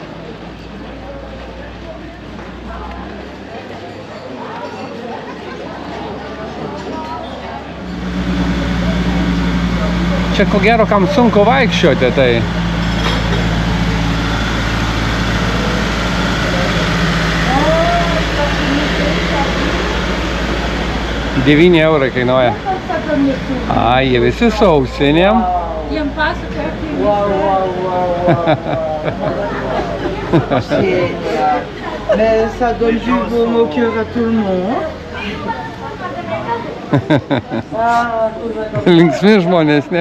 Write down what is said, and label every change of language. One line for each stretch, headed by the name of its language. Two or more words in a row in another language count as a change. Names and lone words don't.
Lithuanian: Čia ko gero kam sunku vaikščioti, tai 9 eurai kainuoja. Ai, jie visi su ausinėm. Jiem pasakoja,
French: Mais ça donne du baume au cœur à tout le monde.
Lithuanian: Linksmi žmonės, ne?